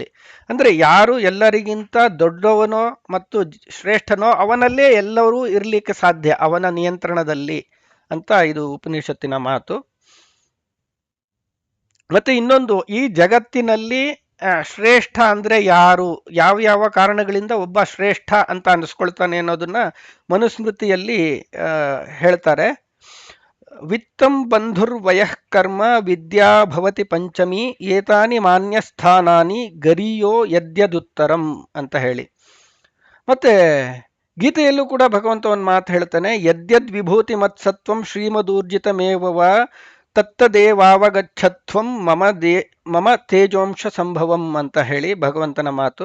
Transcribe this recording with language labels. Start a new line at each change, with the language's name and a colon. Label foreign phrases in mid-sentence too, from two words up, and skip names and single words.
Kannada: ಅಂದ್ರೆ ಯಾರು ಎಲ್ಲರಿಗಿಂತ ದೊಡ್ಡವನೋ ಮತ್ತು ಶ್ರೇಷ್ಠನೋ ಅವನಲ್ಲೇ ಎಲ್ಲರೂ ಇರಲಿಕ್ಕೆ ಸಾಧ್ಯ, ಅವನ ನಿಯಂತ್ರಣದಲ್ಲಿ ಅಂತ ಇದು ಉಪನಿಷತ್ತಿನ ಮಾತು. ಮತ್ತೆ ಇನ್ನೊಂದು, ಈ ಜಗತ್ತಿನಲ್ಲಿ ಶ್ರೇಷ್ಠ ಅಂದ್ರೆ ಯಾರು, ಯಾವ ಯಾವ ಕಾರಣಗಳಿಂದ ಒಬ್ಬ ಶ್ರೇಷ್ಠ ಅಂತ ಅನಿಸ್ಕೊಳ್ತಾನೆ ಅನ್ನೋದನ್ನ ಮನುಸ್ಮೃತಿಯಲ್ಲಿ ಹೇಳ್ತಾರೆ.
Sanskrit: ವಿತ್ತಂ ಬಂಧುರ್ವಯಃ ಕರ್ಮ ವಿದ್ಯಾ ಭವತಿ ಪಂಚಮಿ ಏತಾನಿ ಮಾನ್ಯಸ್ಥಾನಾನಿ ಗರಿಯೋ ಯದ್ಯದುತ್ತರಂ
Kannada: ಅಂತ ಹೇಳಿ. ಮತ್ತೆ ಗೀತೆಯಲ್ಲೂ ಕೂಡ ಭಗವಂತ ಒಂದು ಮಾತು ಹೇಳ್ತಾನೆ,
Sanskrit: ಯದ್ಯದ್ ವಿಭೂತಿ ಮತ್ಸತ್ವಂ ಶ್ರೀಮದೂರ್ಜಿತಮೇವ ತತ್ತದೇವಾವಗಚ್ಚತ್ವಂ ಮಮ ತೇಜೋಂಶ ಸಂಭವಂ
Kannada: ಅಂತ ಹೇಳಿ ಭಗವಂತನ ಮಾತು.